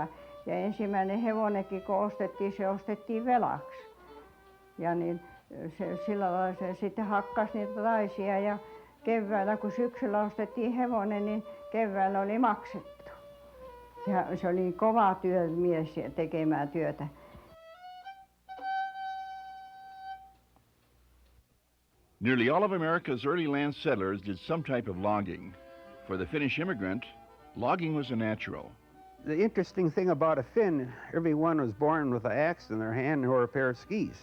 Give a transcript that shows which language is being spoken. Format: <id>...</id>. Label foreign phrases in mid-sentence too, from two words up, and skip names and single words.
<fi>Ja ensimmäinen hevonenkin kun ostettiin, se ostettiin velaksi. Ja niin sillä lailla se sitten hakkasi niitä taisia ja keväällä kun syksyllä ostettiin hevonen, niin keväällä oli maksettu. Se oli kova työmies tekemään työtä.</fi> <en>Nearly all of America's early land settlers did some type of logging. For the Finnish immigrant, logging was a natural. The interesting thing about a Finn, everyone was born with an axe in their hand or a pair of skis.</en>